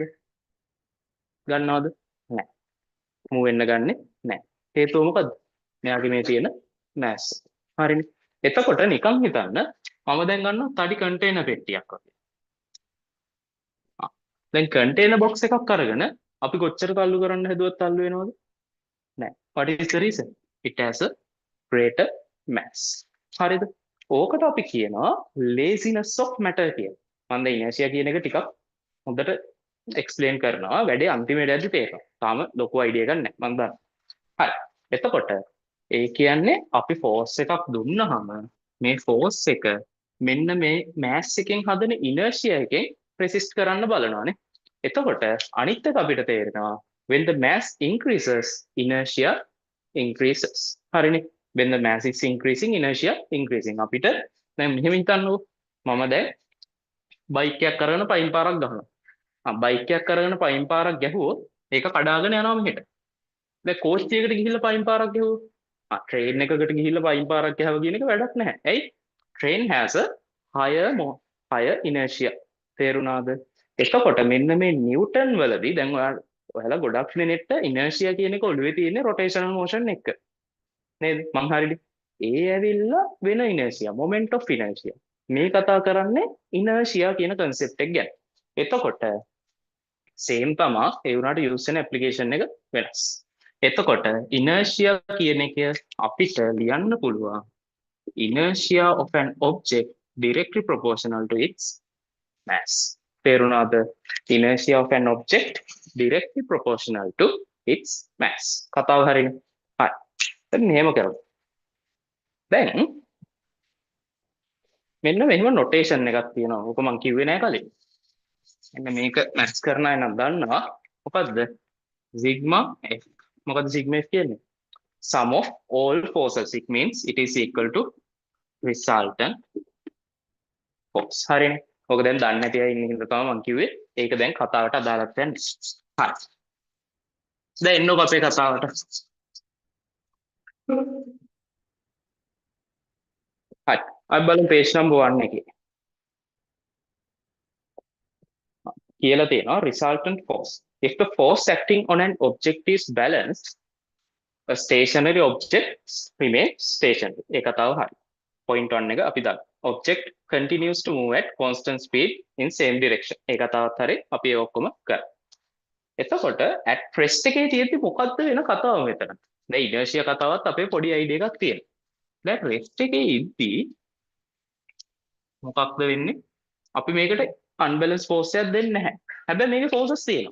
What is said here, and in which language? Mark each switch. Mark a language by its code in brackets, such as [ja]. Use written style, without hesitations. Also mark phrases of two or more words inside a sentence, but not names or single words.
[si] ගන්නවද? නැහැ. මූව් වෙන්න ගන්නෙ නැහැ. හේතුව මොකද්ද? මෙයාගේ මේ තියෙන මෑස්. හරිනේ. එතකොට නිකන් හිතන්න මම දැන් ගන්නවා තඩි කන්ටේනර් පෙට්ටියක් වගේ. දැන් කන්ටේනර් බොක්ස් එකක් අරගෙන අපි කොච්චර තල්ලු කරන්න හැදුවත් තල්ලු වෙනවද? නැහැ. [en] What is the reason? It has a greater mass. [si] හරිද? ඕකට අපි කියනවා [en] laziness of matter [si] කියලා. මම දැන් inertia කියන එක ටිකක් හොඳට එක්ස්ප්ලেইন කරනවා. වැඩේ අන්තිමේට යද්දි තේරෙනවා. තාම ලොකු අයිඩියා එකක් නැහැ. මම දන්නවා. හරි. එතකොට ඒ කියන්නේ අපි ෆෝස් එකක් දුන්නාම මේ ෆෝස් එක මෙන්න මේ මෑස් එකෙන් හදන inertia එකෙන් resist කරන්න බලනවානේ. එතකොට අනිත් එක අපිට තේරෙනවා [en] when the mass increases inertia increases. [si] හරිනේ. [en] when the mass is increasing inertia increasing. [si] අපිට දැන් මෙහෙම හිතන්නකෝ. මම දැන් බයික් එකක් කරගෙන පයින් පාරක් ගහනවා. බයික් එකක් කරගෙන පයින් පාරක් ගැහුවොත් ඒක කඩාගෙන යනවා මෙහෙට. දැන් කෝච්චියකට ගිහිල්ලා පයින් පාරක් ගැහුවොත් ට්‍රේන් එකකට ගිහිල්ලා පයින් පාරක් ගැහුව කියන එක වැඩක් නැහැ. ඇයි? [en] train has a higher inertia. [si] තේරුණාද? එතකොට මෙන්න මේ නිව්ටන් වලදී දැන් ඔයාලා ගොඩක් දෙනෙක්ට inertia කියන එක ඔළුවේ තියෙන [en] rotational motion [si] එක. නේද? මං හරියද? ඒ ඇවිල්ලා වෙන inertia, [en] moment of inertia. [si] මේ කතා කරන්නේ inertia කියන concept එක ගැන. එතකොට same තමයි ඒ වුණාට use වෙන application එක වෙනස්. එතකොට inertia කියන එක අපිට ලියන්න පුළුවන් [en] inertia of an object directly proportional to its mass. [si] තේරුණාද? [en] inertia of an object directly proportional to its mass. [si] කතාව හරිනේ. හරි. දැන් මෙහෙම කරමු. දැන් මෙන්න මෙහෙම notation එකක් තියෙනවා. ඕක මම කිව්වේ නෑ කලින්. මෙන්න මේක maths කරන අය නම් දන්නවා. මොකද්ද? [en] sigma f. මොකද්ද sigma f කියන්නේ? Sum of all forces. It means it is equal to resultant force. [si] හරිනේ. ඕක දැන් දන්නේ නැති අය ඉන්න හින්දා තමයි මම කිව්වේ ඒක දැන් කතාවට අදාළත් වෙන්නේ. හරි. දැන් එන්නකො අපේ කතාවට. හරි. අපි බලමු [en] page number [si] 1 එකේ. කියලා තියෙනවා [en] resultant force. If the force acting on an object is balanced, a stationary object remains stationary. [si] ඒ කතාව හරි. Point 1 එක අපි දාමු. [en] Object continues to move at constant speed in same direction. [si] ඒ කතාවත් හරි. අපි ඒ ඔක්කොම කරමු. එතකොට [en] at rest [si] එකේ තියෙද්දි මොකද්ද වෙන කතාව මෙතන? දැන් inertia කතාවත් අපේ පොඩි idea එකක් තියෙනවා. දැන් rest එකේ ඉද්දි මොකක්ද වෙන්නේ? අපි මේකට [en] unbalanced force [si] එකක් දෙන්නේ නැහැ. හැබැයි මේකේ forces තියෙනවා.